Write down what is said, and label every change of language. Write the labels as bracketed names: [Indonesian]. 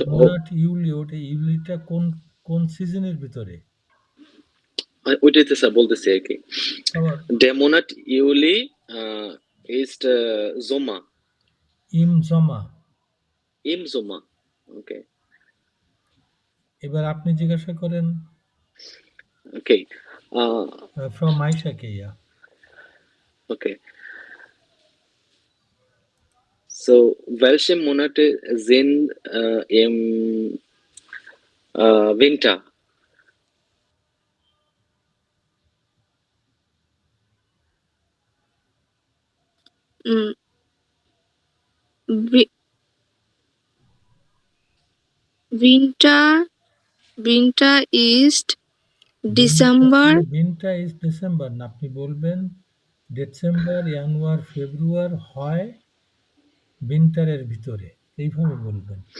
[German] der Monat Juli, [Bangla] ওটা ইউলিটা কোন সিজনের ভিতরে? ওইটাই তো স্যার বলতেছি আর কি। আবার [German] Der Monat Juli ist Sommer. im Sommer. Im Sommer. Okay. [Bangla] এবার আপনি জিজ্ঞাসা করেন [English] Okay. [German] Frau Maisha-কে, ja. [English] Okay. [German] So, welche Monate sind im Winter? [English] Mm, wi- winter is December, Winter is December [Bangla] না, আপনি বলবেন ডিসেম্বর, জানুয়ারি, ফেব্রুয়ারি হয় উইন্টারের ভিতরে, এইভাবে বলবেন।